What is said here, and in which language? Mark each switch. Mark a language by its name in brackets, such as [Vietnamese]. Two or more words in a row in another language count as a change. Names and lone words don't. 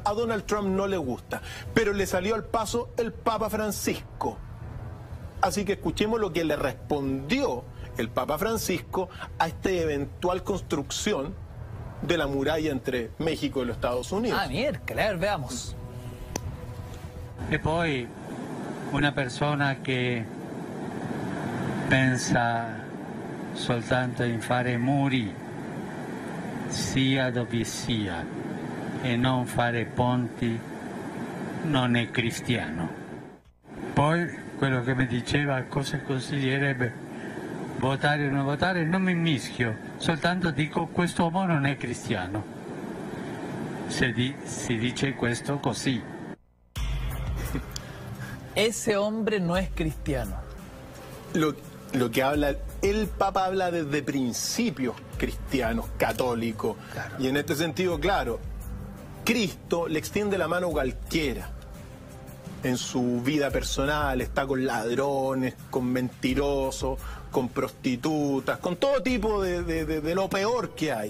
[Spanish] A Donald Trump no le gusta. Pero le salió al paso el Papa Francisco. Así que escuchemos lo que le respondió el Papa Francisco a esta eventual construcción de la muralla entre México y los Estados Unidos. Ah, miércoles, a ver, veamos. [Italian] E poi una persona che pensa soltanto in fare muri, sia dove sia, e non fare ponti, non è cristiano. Poi quello che mi diceva cosa consiglierebbe, votare o non votare, non mi mischio, soltanto dico quest'uomo non è cristiano. Si dice questo così. [Spanish] Ese hombre no es cristiano. Lo que habla, el Papa habla desde principios cristianos, católicos. Claro. Y en este sentido, claro, Cristo le extiende la mano a cualquiera en su vida personal, está con ladrones, con mentirosos, con prostitutas, con todo tipo de lo peor que hay.